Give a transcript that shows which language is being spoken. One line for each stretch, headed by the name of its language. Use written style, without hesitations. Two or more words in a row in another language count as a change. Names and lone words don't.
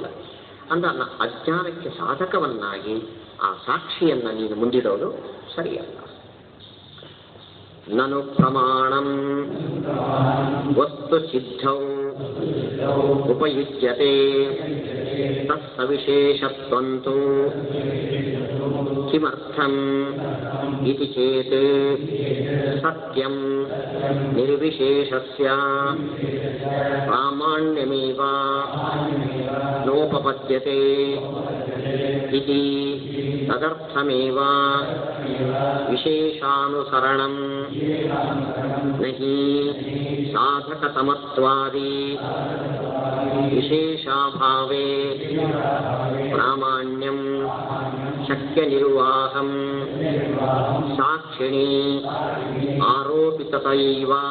Kannada: ಅಂದ್ರೆ ಅಜ್ಞಾನಕ್ಕೆ ಸಾಧಕವನ್ನಾಗಿ ಆ ಸಾಕ್ಷಿಯನ್ನು ನೀನು ಮುಂದಿಡೋದು ಸರಿಯಲ್ಲ.
Sanskrit: ನನು ಪ್ರಮಾಣಂ ವಸ್ತು ಸಿದ್ಧೌ ಉಪಯುಜ್ಯತೆ ತತ್ಸವಿಶೇಷತ್ವಂತು ಕಿಮರ್ಥಂ ಇತಿ ಚೇತ್ ಸತ್ಯಂ ನಿರ್ವಿಶೇಷಸ್ಯ ಪ್ರಾಮಾಣ್ಯಮೇವ ನೋಪಪದ್ಯತೆ ಇತಿ ತದರ್ಥಮೇವ ವಿಶೇಷಾನುಸರಣಂ ನಹಿ ಸಾಧಕತಮತ್ವಾದಿ ವಿಶೇಷಾಭಾವೇ ಪ್ರಾಮಾಣ್ಯಂ ಶಕ್ಯನಿರ್ವಾಹಂ ಸಾಕ್ಷಿಣಿ ಆರೋಪಿತತೈವ